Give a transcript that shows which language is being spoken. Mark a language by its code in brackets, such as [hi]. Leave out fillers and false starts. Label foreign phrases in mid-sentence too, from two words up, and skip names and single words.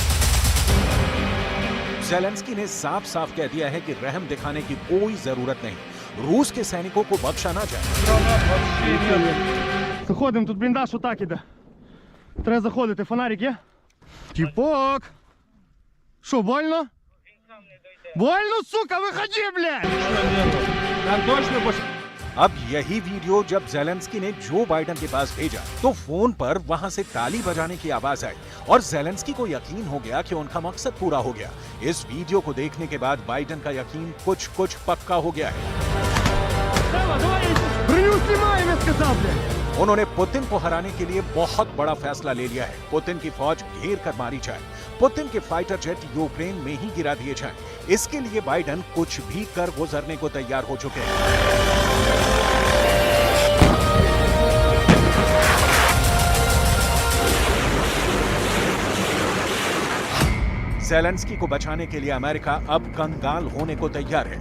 [hi] ज़ेलेंस्की ने साफ साफ कह दिया है कि रहम दिखाने की कोई जरूरत नहीं, रूस के सैनिकों को बख्शा ना जाए। [uk] Заходимо, тут бліндаж отак іде. Треба заходити, фонарик є? Тіпок! Що, больно? [ru] Больно, сука, [uk] виходи, блядь! Там точно [hi] अब यही वीडियो जब ज़ेलेंस्की ने जो बाइडेन के पास भेजा तो फोन पर वहां से ताली बजाने की आवाज आई और ज़ेलेंस्की को यकीन हो गया कि उनका मकसद पूरा हो गया। इस वीडियो को देखने के बाद बाइडेन का यकीन कुछ कुछ पक्का हो गया है। [ru] Броню снимаем, я сказал, блядь! [hi] उन्होंने पुतिन को हराने के लिए बहुत बड़ा फैसला ले लिया है। पुतिन की फौज घेर कर मारी जाए, पुतिन के [en] fighter jet [hi] यूक्रेन में ही गिरा दिए जाएं। इसके लिए बाइडेन कुछ भी कर गुजरने को तैयार हो चुके हैं। ज़ेलेंस्की को बचाने के लिए अमेरिका अब कंगाल होने को तैयार है।